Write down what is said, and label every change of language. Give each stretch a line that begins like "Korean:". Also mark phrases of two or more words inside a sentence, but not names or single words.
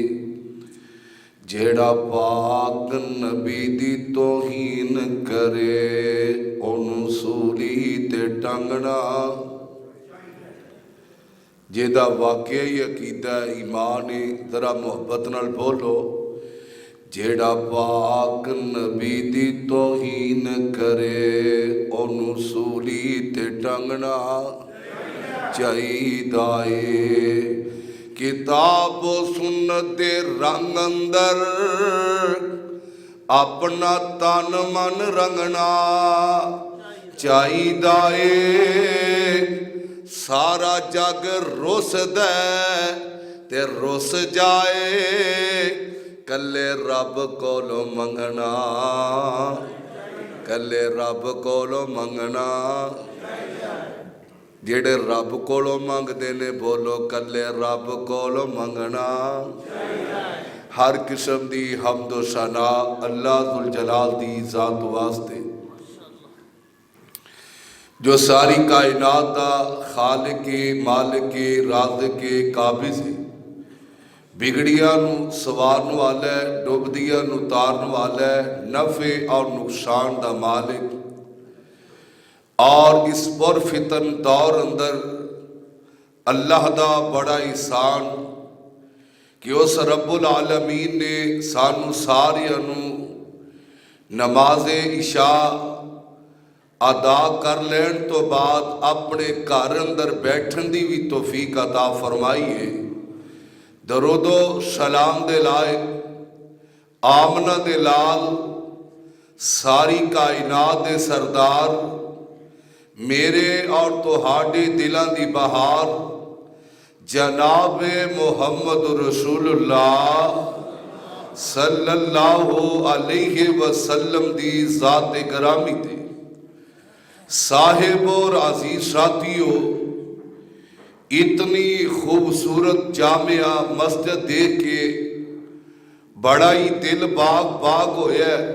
Punjabi: جیڑا پاک نبی دی توہین کرے اونوں سولی تے ٹنگنا، جیدہ واقعی عقیدہ ایمان ہے، ذرا محبت نال بولو۔ جیڑا پاک نبی دی توہین کرے اونوں سولی تے ٹنگنا چاہیدا ہے۔ کتاب و سنت دے رنگ اندر اپنا تن من رنگنا چاہیدا ہے۔ سارا جگ رس دے تے رس جائے، کلے رب کولو منگنا، کلے رب کولو منگنا۔ جیڑے رب کولو منگ دینے بولو کلے رب کولو منگنا۔ ہر قسم دی حمد و ثنا اللہ ذوالجلال دی ذات واسطے، جو ساری کائنات دا خالق مالک رازق قابض ہے، بگڑیاں نو سوارن والا ہے، ڈوبدیاں نو تارن والا ہے، نفع اور نقصان دا مالک۔ اور اس پر فتن دور اندر اللہ دا بڑا احسان کہ اس رب العالمین نے سانو ساریاں نو نماز عشاء ادا کر لین تو بعد اپنے گھر اندر بیٹھن دی بھی توفیق عطا فرمائیے۔ درود و سلام دے لائق آمنہ دے لال ساری کائنات دے سردار میرے اور تہاڈے دلاں دی بہار جناب محمد رسول اللہ
Arabic: صلی اللہ علیہ وسلم
Punjabi: دی ذات گرامی تے صاحب اور عزیز ساتھیو، اتنی خوبصورت جامعہ مسجد دیکھ کے بڑا ہی دل باغ باغ ہویا ہے۔